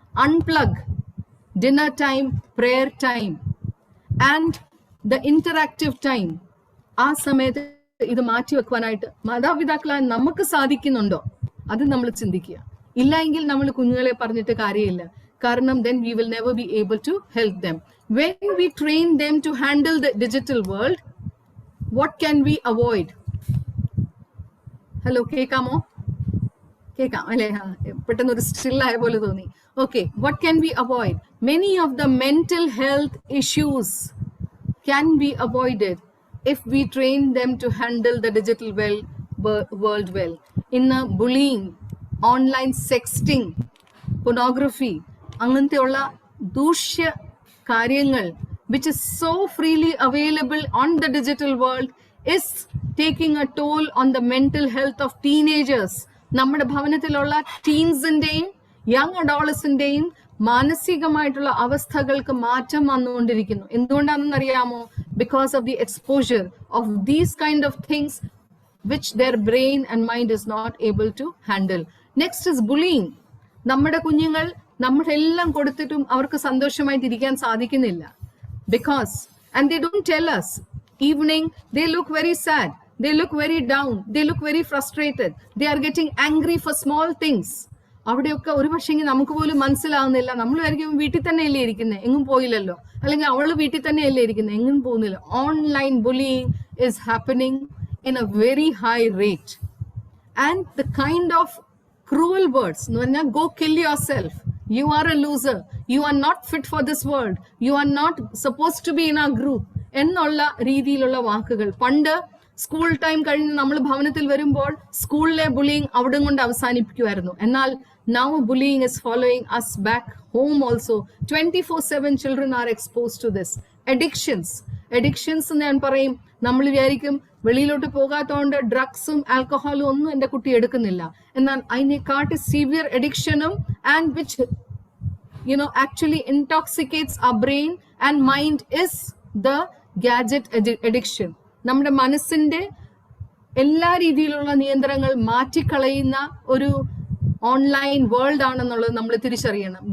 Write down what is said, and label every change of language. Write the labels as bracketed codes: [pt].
[en] Unplug, dinner time, prayer time and the interactive time. [ml] ആ സമയത്ത് ഇത് മാറ്റിവെക്കുവാനായിട്ട് മാതാപിതാക്കളായി നമുക്ക് സാധിക്കുന്നുണ്ടോ? അത് നമ്മൾ ചിന്തിക്കുക. ഇല്ല എങ്കിൽ നമ്മൾ കുഞ്ഞുങ്ങളെ പറഞ്ഞിട്ട് കാര്യമില്ല. കാരണം [en] then we will never be able to help them. When we train them to handle the digital world, what can we avoid? [ml] Hello, കേൾക്കാമോ? കേൾക്കാം അല്ലേ? പെട്ടെന്ന് ഒരു സ്റ്റിൽ ആയ പോലെ തോന്നി. [en] Okay, what can we avoid? Many of the mental health issues can be avoided if we train them to handle the digital world well. In bullying, online sexting, pornography, [ml] അങ്ങനത്തെ ഉള്ള ദൂഷ്യ കാര്യങ്ങൾ [en] which is so freely available on the digital world is taking a toll on the mental health of teenagers. [ml] നമ്മുടെ ഭവനത്തിലുള്ള ടീൻസിന്റെയും young അഡോളസന്റെയും മാനസികമായിട്ടുള്ള അവസ്ഥകൾക്ക് മാറ്റം വന്നുകൊണ്ടിരിക്കുന്നു. എന്തുകൊണ്ടാണെന്ന് അറിയാമോ? [en] Because of the exposure of these kind of things which their brain and mind is not able to handle. Next is bullying. [ml] നമ്മുടെ കുഞ്ഞുങ്ങൾ നമ്മളെല്ലാം കൊടുത്തിട്ടും അവർക്ക് സന്തോഷമായിട്ടിരിക്കാൻ സാധിക്കുന്നില്ല. [en] Because and they don't tell us. Evening they look very sad, they look very down, they look very frustrated, they are getting angry for small things. [ml] അവിടെയൊക്കെ ഒരു പക്ഷെങ്കിൽ നമുക്ക് പോലും മനസ്സിലാവുന്നില്ല. നമ്മൾ ആയിരിക്കും വീട്ടിൽ തന്നെയല്ലേ ഇരിക്കുന്നത്, എങ്ങും പോയില്ലല്ലോ, അല്ലെങ്കിൽ അവള് വീട്ടിൽ തന്നെയല്ലേ ഇരിക്കുന്നത്, എങ്ങും പോകുന്നില്ല. [en] Online bullying is happening in a very high rate. And the kind of cruel words [ml] എന്ന് പറഞ്ഞാൽ [en] go kill yourself, you are a loser, you are not fit for this world, you are not supposed to be in our group [ml] എന്നുള്ള രീതിയിലുള്ള വാക്കുകൾ. പണ്ട് school time കഴിഞ്ഞ് നമ്മൾ ഭവനത്തിൽ വരുമ്പോൾ സ്കൂളിലെ ബുള്ളിങ് അവിടെ കൊണ്ട് അവസാനിപ്പിക്കുമായിരുന്നു. എന്നാൽ [en] now bullying is following us back home also. 24/7 children are exposed to this. [ml] Addictions ഞാൻ പറയും, നമ്മൾ വിചാരിക്കും വെളിയിലോട്ട് പോകാത്തതുകൊണ്ട് ഡ്രഗ്സും ആൽക്കഹോളും ഒന്നും എൻ്റെ കുട്ടി എടുക്കുന്നില്ല. എന്നാൽ അതിനെക്കാട്ടി [en] Severe അഡിക്ഷനും and which actually intoxicates our brain and mind is the gadget addiction. [ml] നമ്മുടെ മനസ്സിന്റെ എല്ലാ രീതിയിലുള്ള നിയന്ത്രണങ്ങൾ മാറ്റിക്കളയുന്ന ഒരു ഓൺലൈൻ വേൾഡ് ആണെന്നുള്ളത് നമ്മൾ തിരിച്ചറിയണം.